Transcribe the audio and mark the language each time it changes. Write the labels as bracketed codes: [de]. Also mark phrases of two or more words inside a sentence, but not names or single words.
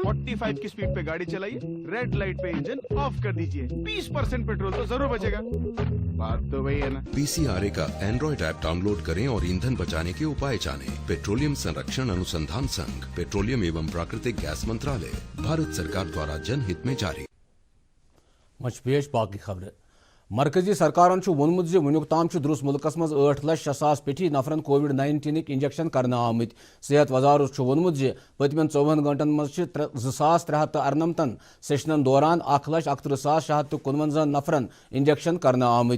[hi] 45 की स्पीड पे गाड़ी चलाइए, [en] red light [hi] पे [en] engine off [hi] कर दीजिए, 20% पेट्रोल तो जरूर बचेगा। बात तो वही है ना। पीसीआरए का एंड्रॉइड ऐप डाउनलोड करें और ईंधन बचाने के उपाय जानें। पेट्रोलियम संरक्षण अनुसंधान संघ, पेट्रोलियम एवं प्राकृतिक गैस मंत्रालय, भारत सरकार द्वारा जनहित में जारी। [ks] मच पेश बाकी खबर। मरकजी सरकारन वोनमुत वनुक ताम दुरुस मुल्कस मज 8,06,000 पेठी नफरन कोविड-19 इंजेक्शन करना आमत। सेहत वजारत वोनमुत पतमन 24 घंटन मज 2,398 सेशनन दौरान 1,61,649 नफरन इंजेक्शन करना आमत।